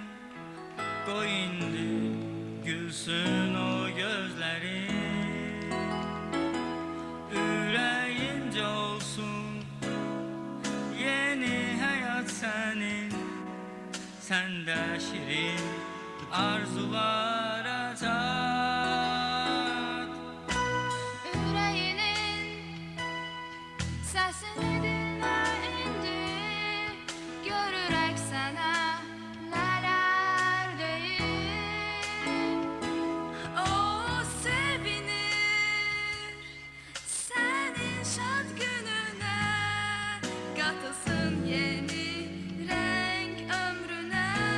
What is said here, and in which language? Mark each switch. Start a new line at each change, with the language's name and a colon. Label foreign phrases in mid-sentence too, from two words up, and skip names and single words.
Turkish: Koy indi gülsün o gözlerin, yüreğince olsun yeni hayat senin. Sende şirin arzulara tat. Yüreğinin sesini dinle indi,
Azerbaijani: görürək sənə nələr deyir. O sevinir sənin şad gününə, qatılsın yeni renk ömrünə.